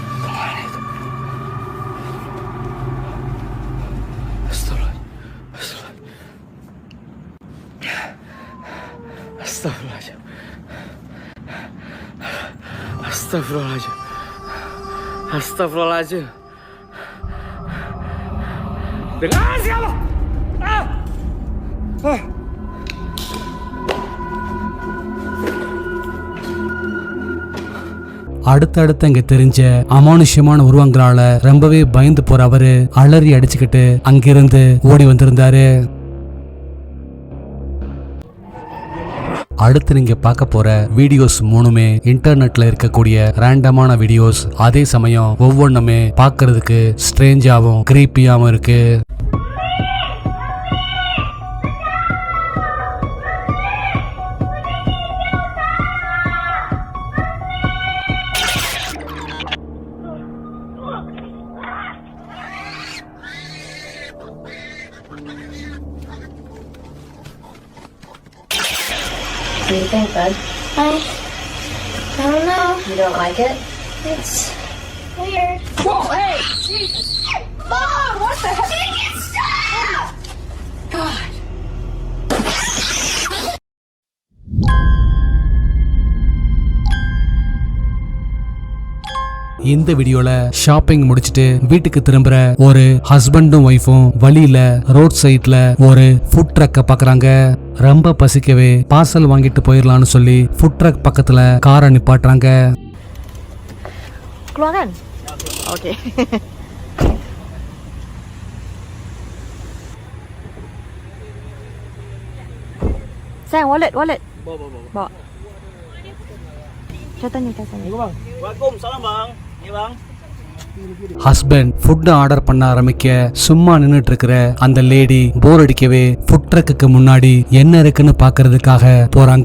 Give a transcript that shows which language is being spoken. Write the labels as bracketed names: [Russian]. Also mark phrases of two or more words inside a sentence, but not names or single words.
[Malay] Astagfirullahaladzim. Astagfirullahaladzim. Astagfirullahaladzim. Dengar siapa? [Tamil] அடுத்தடுத்து அங்க தெரிஞ்ச அமானுஷ்யமான உருவங்களால ரொம்பவே பயந்து போற அவரு அலறி அடிச்சுக்கிட்டு அங்கிருந்து ஓடி வந்திருந்தாரு. அடுத்து நீங்க பார்க்க போற வீடியோஸ் மூணுமே இன்டர்நெட்ல இருக்கக்கூடிய ரேண்டமான வீடியோஸ். அதே சமயம் ஒவ்வொன்றுமே பார்க்கிறதுக்கு ஸ்ட்ரேஞ்சாவும் கிரீப்பியாவும் இருக்கு. [English] What do you think, bud? I don't know. You don't like it? It's weird. Whoa, hey! Jesus! Mom, what the heck? Make it stop! God. [Tamil] இந்த வீடியோல ஷாப்பிங் முடிச்சிட்டு வீட்டுக்கு திரும்புற ஒரு ஹஸ்பண்டும் ஒய்ஃபும் வழியில ரோட் சைட்ல ஒரு ஃபுட் ட்ரக்க பாக்குறாங்க. ரொம்ப பசிக்கவே பார்சல் வாங்கிட்டு போயிடலாம்னு சொல்லி ஃபுட் ட்ரக் பக்கத்துல காரை நிப்பாட்டுறாங்க. [Malay] Keluar kan? Okay. Sayang, wallet. Bawa. Saya tanya. Waalaikumsalam bang. Ini bang. [Tamil] ஹஸ்பண்ட் ஃபுட் ஆர்டர் பண்ண ஆரம்பிக்க சும்மா நின்னுட்டு இருக்கிற அந்த லேடி போர் அடிக்கவே ஃபுட் ட்ரக்குக்கு முன்னாடி என்ன இருக்குன்னு பாக்குறதுக்காக போறாங்க.